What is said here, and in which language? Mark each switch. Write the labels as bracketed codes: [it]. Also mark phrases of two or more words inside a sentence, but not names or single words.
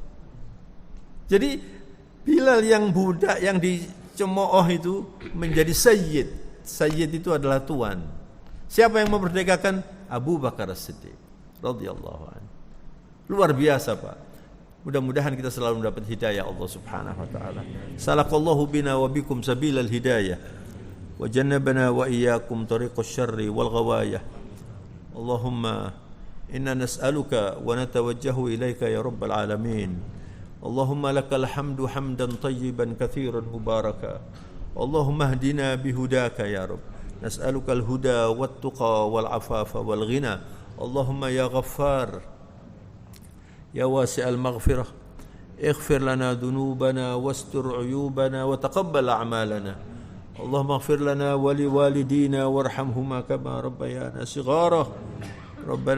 [id] Jadi Bilal yang budak yang dicemooh itu menjadi sayyid. Sayyid itu adalah tuan. Siapa yang memerdekakan? Abu Bakar As-Siddiq [ar] radhiyallahu anhu. [id] Luar biasa, Pak. Mudah-mudahan kita selalu mendapat hidayah Allah [ar] Subhanahu wa taala. سلك الله بنا وبكم سبيل الهداية وجنبنا وإياكم طريق الشر والغواية. اللهم إنا نسألك ونتوجه إليك يا رب العالمين. اللهم لك الحمد حمدا طيبا كثيرا مباركا. اللهم اهدنا بهداك يا رب. نسألك الهدى والتقى والعفاف والغنى اللهم يا غفار يا واسع المغفرة اغفر لنا ذنوبنا واستر عيوبنا وتقبل أعمالنا اللهم اغفر لنا ولوالدينا وارحمهما كما ربيانا صغارا ربنا